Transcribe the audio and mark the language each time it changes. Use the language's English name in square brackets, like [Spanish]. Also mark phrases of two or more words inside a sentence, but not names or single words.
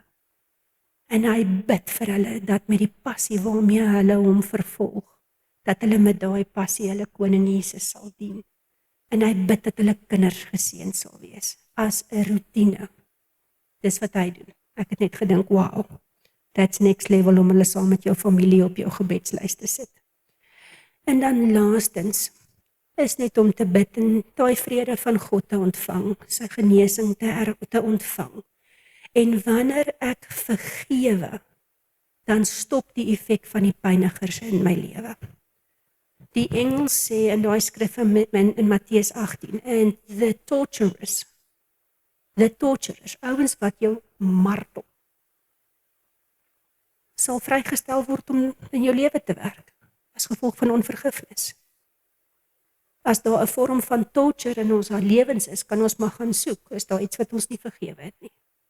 [Afrikaans] En hy bid vir hulle dat met die passie waarmee hulle hom vervolg, dat hulle met daai passie hulle koning Jesus sal dien. En hy bid dat hulle kinders geseën sal wees, as 'n roetine. Dis wat hy doen. Ek het net gedink, [English] wow, that's next level [Afrikaans] om hulle saam met jou familie op jou gebedslys te sit. En dan laastens, is net om te bid en daai vrede van God te ontvang, sy genesing te ontvang. En wanneer ek vergewe, dan stop die effek van die pynigers in my lewe. Die engel sê in daai skrif in Matteus 18, [English] and the torturers, [Afrikaans] ouens wat jou martel, sal vrygestel word om in jou lewe te werk, as gevolg van onvergifnis. As daar 'n vorm van torture in ons lewens is, kan ons maar gaan soek, is daar iets wat ons nie vergewe het nie.